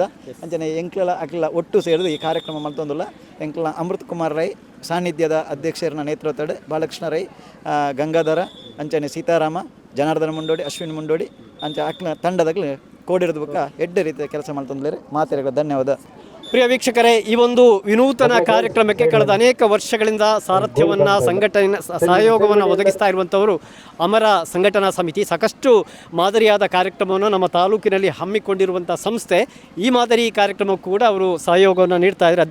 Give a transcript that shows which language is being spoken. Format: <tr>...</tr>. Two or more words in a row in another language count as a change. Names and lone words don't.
<tcy>ಅಂಚನೆ ಎಂಕ್ಲೆಲ್ಲ ಅಕ್ಲೆಲ್ಲ ಒಟ್ಟು ಸೇರಿದು ಈ ಕಾರ್ಯಕ್ರಮ ಮಲ್ತೊಂದುಲ್ಲ. ಎಂಕ್ಲ ಅಮೃತ್ ಕುಮಾರ್ ರೈ ಸಾನ್ನಿಧ್ಯದ ಅಧ್ಯಕ್ಷರನ್ನ ನೇತೃತ್ವದ ಬಾಲಕೃಷ್ಣ ರೈ ಗಂಗಾಧರ ಅಂಚನೆ ಸೀತಾರಾಮ ಜನಾರ್ದನ ಮುಂಡೋಡಿ ಅಶ್ವಿನ್ ಮುಂಡೋಡಿ ಅಂಚ ಅಕ್ಲ ತಂಡದಾಗಲಿ ಕೋಡಿರೋದು ಬುಕ್ಕ ಎಡ್ಡ ರೀತಿಯ ಕೆಲಸ ಮಾಡ್ತಂದ್ರೆ ಮಾತೆರೆಗಳ ಧನ್ಯವಾದ.</tcy> <kn>ಪ್ರಿಯ ವೀಕ್ಷಕರೇ, ಈ ಒಂದು ವಿನೂತನ ಕಾರ್ಯಕ್ರಮಕ್ಕೆ ಕಳೆದ ಅನೇಕ ವರ್ಷಗಳಿಂದ ಸಾರಥ್ಯವನ್ನು ಸಂಘಟನೆ ಸಹಯೋಗವನ್ನು ಒದಗಿಸ್ತಾ ಇರುವಂಥವರು ಅಮರ ಸಂಘಟನಾ ಸಮಿತಿ. ಸಾಕಷ್ಟು ಮಾದರಿಯಾದ ಕಾರ್ಯಕ್ರಮವನ್ನು ನಮ್ಮ ತಾಲೂಕಿನಲ್ಲಿ ಹಮ್ಮಿಕೊಂಡಿರುವಂಥ ಸಂಸ್ಥೆ. ಈ ಮಾದರಿ ಕಾರ್ಯಕ್ರಮಕ್ಕೂ ಕೂಡ ಅವರು ಸಹಯೋಗವನ್ನು ನೀಡ್ತಾ ಇದ್ದಾರೆ.</kn>